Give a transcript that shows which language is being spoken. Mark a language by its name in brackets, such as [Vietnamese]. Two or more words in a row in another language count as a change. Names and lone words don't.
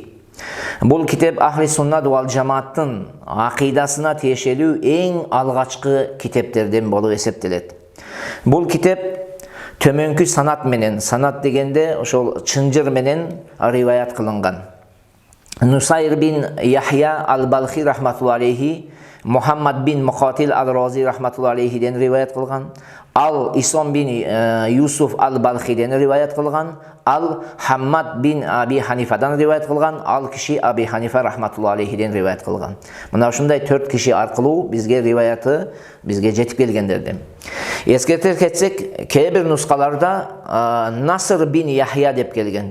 [Kyrgyz] Бул китеп Ахли Суннат вал Жамааттын акыйдасына тиешелүү эң алгачкы китептерден болуп эсептелет. Бул китеп төмөнкү санат менен, санат дегенде ошол чынжыр менен риваят кылынган. Нусайр бин Яхья ал-Балхи [Arabic] رحمة الله عليه [Kyrgyz] Мухаммад бин Муқатил ал-Рази рахматулла алейхиден риваят кылган. Ал Ислам бин Юсуф ал-Балхиден риваят кылган. Ал Хаммад бин Аби Ханифадан риваят кылган. Ал киши Аби Ханифа рахматулла алейхиден риваят кылган. Мына ушундай 4 киши аркылуу бизге риваяты бизге жетип келгендерден. Эскертер кетсек, кээ бир нускаларда Наср бин Яхья деп келген.